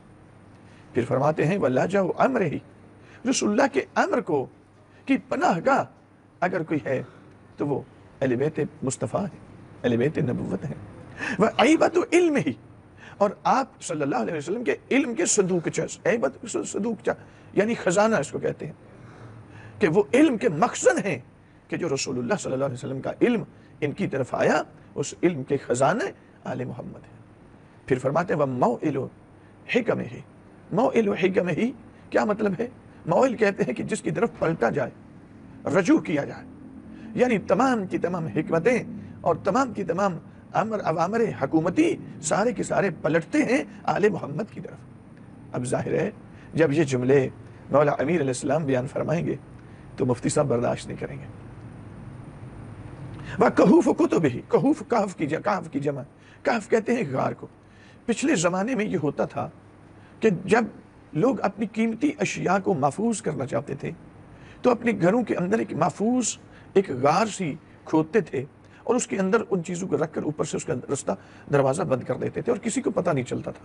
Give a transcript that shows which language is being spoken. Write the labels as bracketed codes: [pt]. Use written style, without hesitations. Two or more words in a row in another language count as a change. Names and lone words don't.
[ur] پھر فرماتے ہیں [ar] وَلَجَعُ أَمْرِهِ، [ur] رسول اللہ کے امر کو کی پناہ گاہ اگر کوئی ہے تو وہ اہل بیت مصطفیٰ ہے، اہل بیت نبوت ہے۔ [ar] وَعِيبَةُ عِلْمِهِ، [ur] اور آپ [ar] صلی اللہ علیہ وسلم [ur] کے علم کے صندوقچہ، عیبت صندوقچہ یعنی خزانہ اس کو کہتے ہیں، کہ وہ علم کے مخزن ہیں کہ جو رسول اللہ [ar] صلی اللہ علیہ وسلم [ur] کا علم ان کی طرف آیا، اس علم کے خزانہ آل محمد ہے۔ پھر فرماتے ہیں [ar] وَمَوْئِلُ حِكَمِهِ، موئل و حکمہ، [ur] کیا مطلب ہے؟ موئل کہتے ہیں کہ جس کی طرف پلٹا جائے، رجوع کیا جائے، یعنی تمام کی تمام حکمتیں اور تمام کی تمام اوامر حکومتی سارے کے سارے پلٹتے ہیں آل محمد کی طرف۔ اب ظاہر ہے جب یہ جملے مولا امیر [ar] علیہ السلام [ur] بیان فرمائیں گے تو مفتی صاحب برداشت نہیں کریں گے۔ [ar] وَكَهُوفُ كُتُبِهِ، [ur] کہوف کہف کی جمع، کہف کہتے ہیں غار کو۔ پچھلے زمانے میں یہ ہوتا تھا کہ جب لوگ اپنی قیمتی اشیاء کو محفوظ کرنا چاہتے تھے تو اپنے گھروں کے اندر ایک محفوظ ایک غار سی کھودتے تھے اور اس کے اندر ان چیزوں کو رکھ کر اوپر سے اس کا رستہ دروازہ بند کر دیتے تھے اور کسی کو پتہ نہیں چلتا تھا۔